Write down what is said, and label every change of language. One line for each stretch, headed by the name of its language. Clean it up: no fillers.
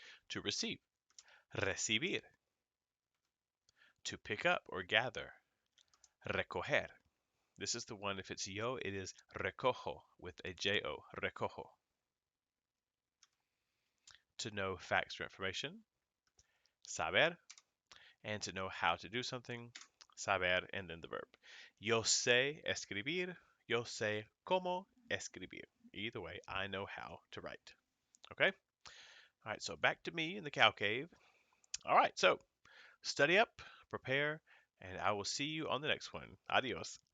English: To receive, recibir. To pick up or gather, recoger. This is the one, if it's yo, it is recojo with a J-O, recojo. To know facts or information, saber. And to know how to do something, saber, and then the verb.
Spanish: Yo sé escribir, yo sé cómo escribir.
English: Either way, I know how to write. Okay? All right, so back to me in the cow cave. All right, so study up, prepare, and I will see you on the next one. Adios.